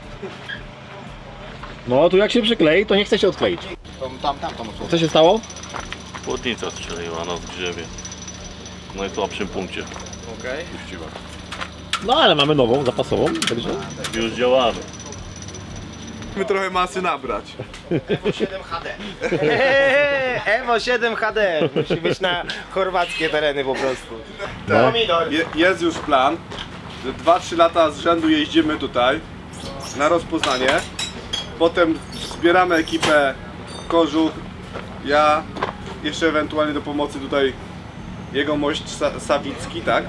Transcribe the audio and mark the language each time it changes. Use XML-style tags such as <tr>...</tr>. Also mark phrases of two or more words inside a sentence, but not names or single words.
<pl>No tu jak się przyklei, to nie chce się odkleić. Tam Co się stało? Chłodnica strzeliła nas w grzewie. W najsłabszym punkcie. Okej. Puściła. No ale mamy nową, zapasową, także... Już działamy. Musimy trochę masy nabrać. Evo 7 HD. Evo 7 HD. Musi być na chorwackie tereny po prostu. Pomidor. Jest już plan, że 2-3 lata z rzędu jeździmy tutaj na rozpoznanie. Potem zbieramy ekipę Kożuch, ja, jeszcze ewentualnie do pomocy tutaj jegomość Sawicki, tak?</pl>